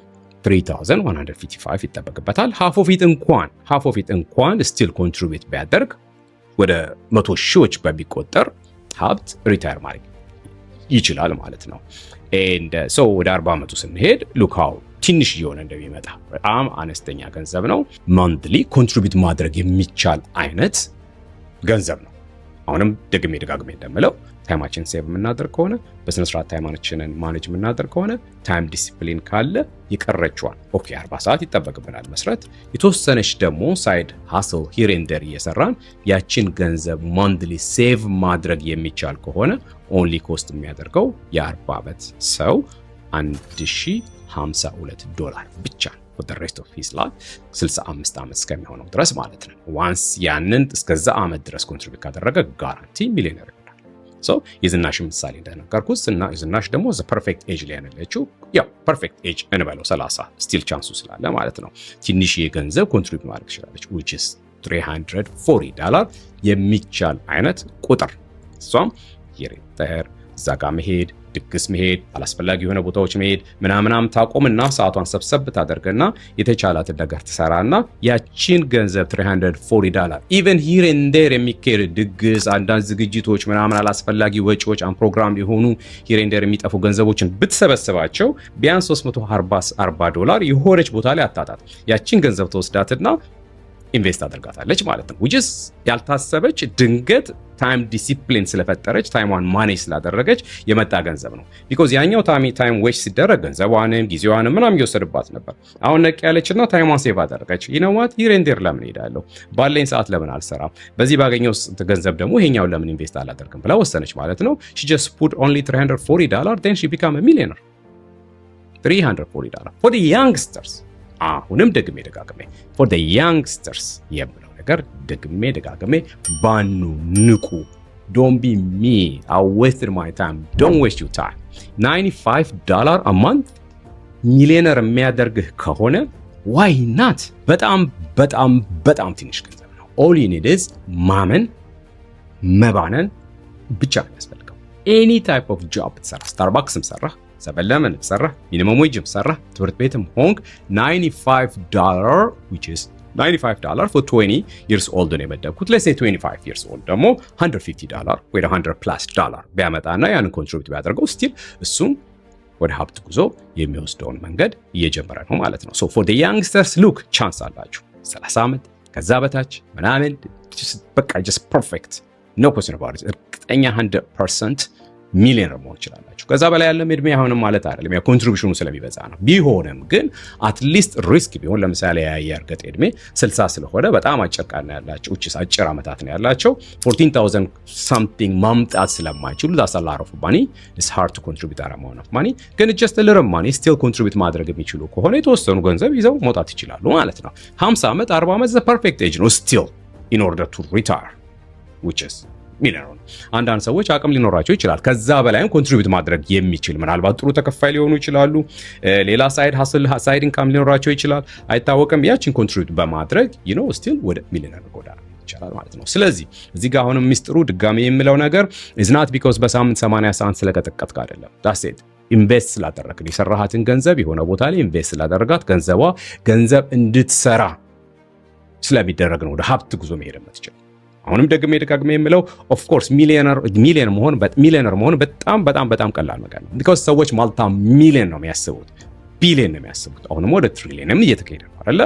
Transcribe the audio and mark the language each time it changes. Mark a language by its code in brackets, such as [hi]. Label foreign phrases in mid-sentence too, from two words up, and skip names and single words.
[am] 3155 ይጠበቅበታል [en] half of it [am] እንኳን [en] still contribute [am] ቢያደርግ ወደ 100 ሺዎች በሚቆጠር ሀብት ሪታየር ማድረግ ይችላል ማለት ነው [en] and so [am] ወደ 40 ዓመቱ ስንሄድ [en] look how [am] ትንሽ እየሆነ እንደሚመጣ በጣም አነስተኛ ገንዘብ ነው [en] monthly contribute [am] ማድረግ የሚቻል አይነት ገንዘብ ነው አሁንም ደግሜ እንደምለው ታይማችን ሴቭ የምናደርግ ከሆነ በስነ ስርዓት ታይማችንን ማኔጅ የምናደርግ ከሆነ [en] time discipline [am] ካለ ይቀረጫዋል ኦኬ 40 ሰዓት ይጠበቅብናል መስራት የተወሰነች ደግሞ [en] side hustle here and there [am] እየሰራን ያችን ገንዘብ [en] monthly save [am] ማድረግ የሚቻል ከሆነ [en] only cost [am] የሚያደርገው የ40 ዓመት ሰው $1052 ብቻ [en] for the rest of his life [am] 65 ዓመት እስከሚሆነው ድረስ ማለት ነው once ያንን እስከዛ ዓመት ድረስ ኮንትሪቢዩት ካደረገ [en] guarantee millionaire [am] ይሆናል so የዝናሽ ምሳሌ እንደነገርኩት እና የዝናሽ ደግሞ [en] the perfect age [am] ላይ ያለችው ያው [en] perfect age [am] እንበለው 30 still ቻንሱ ስላለ ማለት ነው ትንሽ የገንዘብ ኮንትሪቢዩት ማድረግ ይችላልች [en] which is [am] $340 የሚቻል አይነት ቁጥር እሷም የሪታየር ዛጋ መሄድ ድግስ መሄድ አላስፈላጊ የሆነ ቦታዎች መሄድ ምናምናም ታቆምና ሰዓቷን ሰብሰብ ታደርገና የተቻላትን ነገር ትሰራና ያቺን ገንዘብ $340 [en] even here and there [am] የሚካሄድ ድግስ አንዳንድ ዝግጅቶች ምናምን አላስፈላጊ ወጪዎች ፕሮግራም የሆኑ [en] here and there [am] የሚጠፉ ገንዘቦችን ብትሰበስባቸው ቢያንስ $340 የሆነች ቦታ ላይ አታጣት ያቺን ገንዘብ ተወስዳትና ኢንቨስት አድርጋታለች ማለት ነው [en] which is [am] ያልታሰበች ድንገት [en] time discipline [am] ስለፈጠረች ታይሟን ማኔጅ ስላደረገች የመጣ ገንዘብ ነው because ያኛው [en] time waste [am] ሲደረግ ገንዘቧንም ጊዜዋንም ምናምን እየወሰድባት ነበር አሁን ነቅ ያለችና ታይሟን ሴቭ አደረገች [en] you know what here and there [am] ለምን ሄዳለሁ ባለኝ ሰዓት ለምን አልሰራም በዚህ ባገኘው ገንዘብ ደግሞ ይሄኛው ለምን ኢንቨስት አላደርግም ብላ ወሰነች ማለት ነው [en] she just put only $340 then she became a millionaire $340 for the youngsters [am] አሁንም ደግሜ [en] for the youngsters [am] የምለው ነገር ደግሜ ባኑ ንቁ [en] don't be me I wasted my time don't waste your time $95 a month [am] ሚሊዮነር የሚያደርግህ ከሆነ [en] why not [am] በጣም ትንሽ ገንዘብ ነው [en] all you need is [am] ማመን መባነን ብቻ ነው የሚያስፈልገው [en] any type of job [am] ትሰራ ስታርባክስም ሰራ ሰበለምን ሰራ [en] minimum wage [am] ሰራ ትምህርት ቤትም ሆንክ [en] $95 which is $95 for 20 years old [am] ነው የመደብኩት [en] let's say [am] 25 years old ደግሞ $150 ወይ $100+ ቢያመጣና ያን ኮንትሪቢዩት ቢያደርገው still እሱም ወደ ሀብት ጉዞ የሚወስደውን መንገድ እየጀመረ ነው ማለት ነው [en] so for the youngsters look [am] ቻንስ አላችሁ 30 ዓመት ከዛ በታች ምናምን በቃ [en] just perfect no question about it [am] እርግጠኛ 100% ሚሊዮነር መሆን ይችላልላችሁ ከዛ በላይ ያለ እድሜ አይሆንም ማለት አይደለም ያ ኮንትሪቢዩሽኑ ስለሚበዛ ነው ቢሆንም ግን [en] at least risk [am] ቢሆን ለምሳሌ ያርገጥ እድሜ 60 ስለሆነ በጣም አጭር ቃና ያላችሁ እቺ አጭር አመታት ነው ያላቸው 14000 something ማምጣት ስለማይችሉ [en] that's a lot of money it's hard to contribute that amount of money [am] ግን [en] just a little money still contribute [am] ማድረግ የሚችሉ ከሆነ የተወሰኑ ገንዘብ ይዘው መውጣት ይችላሉ ማለት ነው 50 ዓመት 40 ዓመት [en] the perfect age [am] ነው [en] still in order to retire which is [am] ሚሊዮነር አንዳንድ ሰዎች አቅም ሊኖራቸው ይችላል ከዛ በላይም ኮንትሪቢዩት ማድረግ የሚችል ምናልባት ጥሩ ተከፋይ ሊሆኑ ይችላሉ ሌላ [en] side income [am] ሊኖራቸው ይችላል አይታወቅም ያቺን ኮንትሪቢዩት በማድረግ [en] you know still [am] ወደ ሚሊዮነር ጎዳና ይችላል ማለት ነው ስለዚህ እዚህ ጋር አሁንም ሚስጥሩ ድጋሚ የምለው ነገር [en] is not because [am] በሳምንት 80 ሰዓት ስለቀጠቀጥክ አይደለም [en] that's it [am] ኢንቨስት ስላደረግን የሰራሃትን ገንዘብ የሆነ ቦታ ላይ ኢንቨስት ስላደረጋት ገንዘብ እንድትሰራ ስለሚደረግ ነው ወደ ሀብት ጉዞ መሄድ የምትችል አሁንም ደግሜ የምለው [en] of course [am] ሚሊዮነር መሆን በጣም ቀላል ነገር ነው። ቢኮዝ ሰዎች ማልታ ሚሊዮን ነው የሚያስቡት፣ ቢሊዮን ነው የሚያስቡት። አሁንም ወደ ትሪሊየንም እየተካሄደ ነው አይደለ?